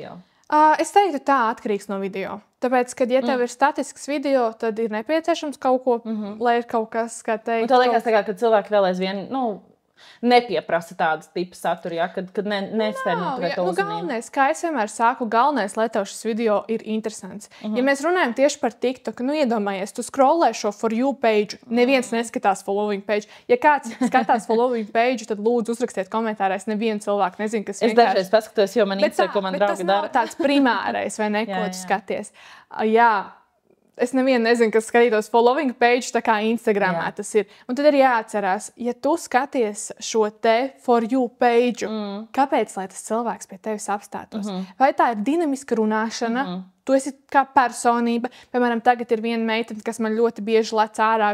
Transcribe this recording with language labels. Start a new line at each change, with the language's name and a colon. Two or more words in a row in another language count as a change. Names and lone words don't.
Latvian: Es teiktu, tā atkarīgs no video. Tāpēc, kad ja tev ir statisks video, tad ir nepieciešams kaut ko, lai ir kaut kas, kā teikt. Un tev liekas, ka cilvēki vēl aizvien, nepieprasa tādu tipu saturu, kad nespēj noturēt to uzmanību. Galvenais, kā es vienmēr saku, galvenais, lai tev šis video ir interesants. Ja mēs runājam tieši par TikTok, iedomājies, tu scrollē šo
English: For You page,
Latvian: neviens neskatās
English: following page.
Latvian: Ja kāds skatās
English: following page,
Latvian: tad lūdzu uzrakstiet komentārēs, nevienu cilvēku nezinu, kas vienkārši. Es dažreiz paskatos, jo man interesē, ko man draugi dara. Bet tas nav tāds primārais, vai ne, ko tu skaties. Es nevienu nezinu, kas skatītos
English: following page,
Latvian: tā kā Instagramā tas ir. Un tad ir jāatcerās, ja tu skaties šo te
English: For You page,
Latvian: kāpēc, lai tas cilvēks pie tevis apstātos? Vai tā ir dinamiska runāšana, tu esi kā personība. Piemēram, tagad ir viena meitene, kas man ļoti bieži lec ārā.